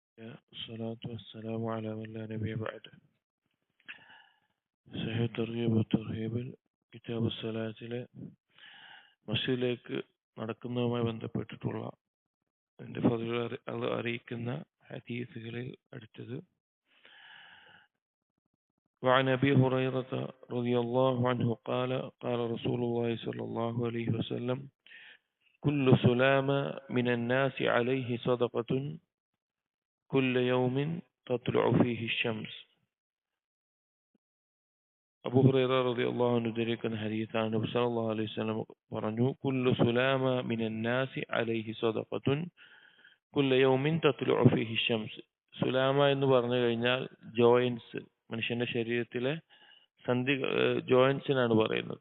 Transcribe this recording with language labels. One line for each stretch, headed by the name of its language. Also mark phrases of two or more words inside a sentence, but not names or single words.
Arabic: الصلاة والسلام على من لا نبي بعده.
Malayalam: സഹീഹ് തർഗീബ് തർഹീബിൽ കിതാബ് സ്വലാത്തിലെ മസ്ജിദിലേക്ക് നടക്കുന്നതുമായി ബന്ധപ്പെട്ടിട്ടുള്ള അതിൻ്റെ ഫضീലത്ത് അറിയിക്കുന്ന ഹദീസുകളിൽ അടുത്തത്
Arabic: وعن أبي هريرة رضي الله عنه قال قال رسول الله صلى الله عليه وسلم كل سلام من الناس عليه صدقة كل يوم تطلع فيه الشمس.
Malayalam: അബൂ ഹുറൈറ
Arabic: رضي الله عنه
Malayalam: ഉദ്ധരിക്കുന്ന ഹദീസാണ്. നബി
Arabic: صلى الله عليه وسلم
Malayalam: പറഞ്ഞു,
Arabic: كل سلامى من الناس عليه صدقة كل يوم تطلع فيه شمس.
Malayalam: സുലാമ എന്ന് പറഞ്ഞു കഴിഞ്ഞാൽ ജോയിൻസ്, മനുഷ്യന്റെ ശരീരത്തിലെ സന്ധി ജോയിൻസിനാണ് പറയുന്നത്.